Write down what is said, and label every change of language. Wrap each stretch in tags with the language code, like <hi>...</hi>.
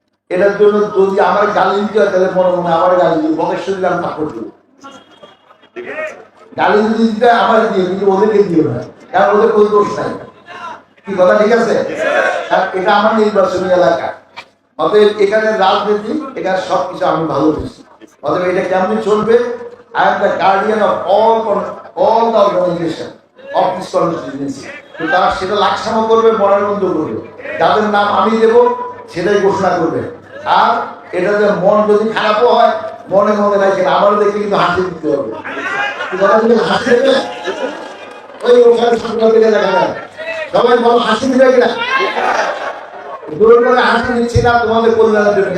<bn>এটার জন্য যদি আমার গালি দিতে হয় তাহলে মনে মনে আমার গালি দিব, বকেশ্বর দিলে আমি থাপ্পড় দিব। গালি যদি দিতে আমার দিয়ে, কিন্তু ওদেরকে দিও না, কারণ ওদের কোনো দোষ নাই। কি কথা ঠিক আছে? এটা আমার নির্বাচনী এলাকা, অতএব এখানে রাজনীতি, এখানে সবকিছু আমি ভালো বুঝি। অতএব এটা কেমনি চলবে,</bn> <en>I am the guardian of all the organization of this constituency.</en> <bn>তো তারা সেটা লাকসামও করবে, মনোনয়ন করবে, যাদের নাম আমি দেব সেটাই ঘোষণা করবে। আর এটা যে মন যদি খারাপও হয়, মনে মনে রাখেন আমার দেখে কিন্তু হাসি দিতে হবে। হাসি দেবে ওই ওখানে দেখা যায়, সবাই বলো হাসি দিবে কিনা, দূর করে হাসি দিচ্ছি না তোমাদের কল্যাণের জন্য।</bn>